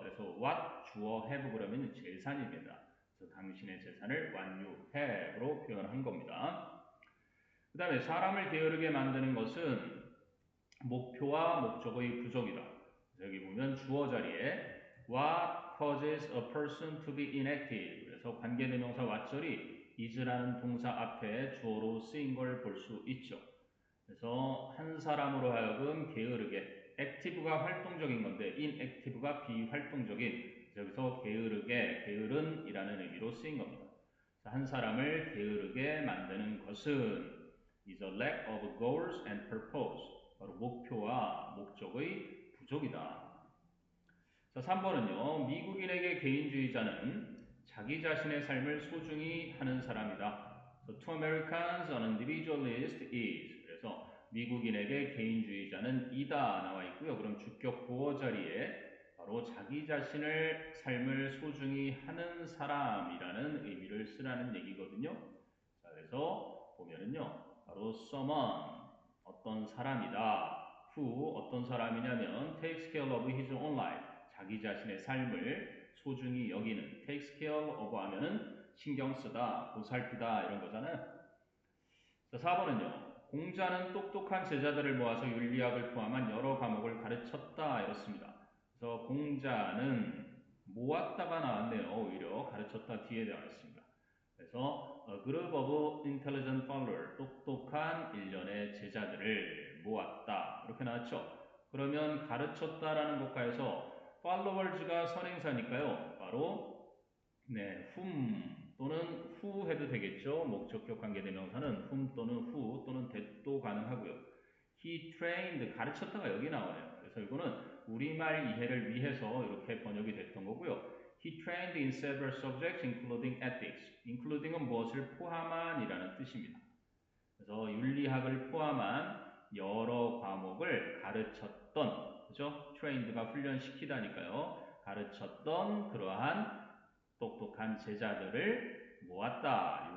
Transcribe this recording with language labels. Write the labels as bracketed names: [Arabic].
[Korean] 그래서 what 주어 have 그러면 재산입니다. 그래서 당신의 재산을 [English] what you have [Korean] 로 표현한 겁니다. 그 다음에 사람을 게으르게 만드는 것은 목표와 목적의 부족이다. 여기 보면 주어 자리에 what, [English] causes a person to be inactive. [Korean] 그래서 관계대명사 what절이 is라는 동사 앞에 주어로 쓰인 걸 볼 수 있죠. 그래서 한 사람으로 하여금 게으르게, active가 활동적인 건데 inactive가 비활동적인, 여기서 게으르게, 게으른이라는 의미로 쓰인 겁니다. 한 사람을 게으르게 만드는 것은 [English] is a lack of goals and purpose. [Korean] 바로 목표와 목적의 부족이다. 자, 3번은요. 미국인에게 개인주의자는 자기 자신의 삶을 소중히 하는 사람이다. [English] So, to Americans, an individualist is. [Korean] 그래서 미국인에게 개인주의자는 이다 나와 있고요. 그럼 주격 보어 자리에 바로 자기 자신을 삶을 소중히 하는 사람이라는 의미를 쓰라는 얘기거든요. 자, 그래서 보면은요. 바로 someone, 어떤 사람이다. [English] who, [Korean] 어떤 사람이냐면 [English] takes care of his own life. [Korean] 자기 자신의 삶을 소중히 여기는, takes care of 하면은 신경 쓰다, 보살피다 이런 거잖아요. 자, 4번은요. 공자는 똑똑한 제자들을 모아서 윤리학을 포함한 여러 과목을 가르쳤다 이렇습니다. 그래서 공자는 모았다가 나왔네요. 오히려 가르쳤다 뒤에 나와 있습니다. 그래서 [English] a group of intelligent followers, [Korean] 똑똑한 일련의 제자들을 모았다 이렇게 나왔죠. 그러면 가르쳤다라는 것과에서 followers가 선행사니까요. 바로 whom 또는 who 해도 되겠죠. 목적격 관계대명사는 whom 또는 who 또는 that도 가능하고요. [English] he trained, [Korean] 가르쳤다가 여기 나오네요. 그래서 이거는 우리말 이해를 위해서 이렇게 번역이 됐던 거고요. [English] He trained in several subjects including ethics. [Korean] including은 무엇을 포함한 이라는 뜻입니다. 그래서 윤리학을 포함한 여러 과목을 가르쳤던, 그죠? trained가 훈련시키다니까요. 가르쳤던 그러한 똑똑한 제자들을 모았다.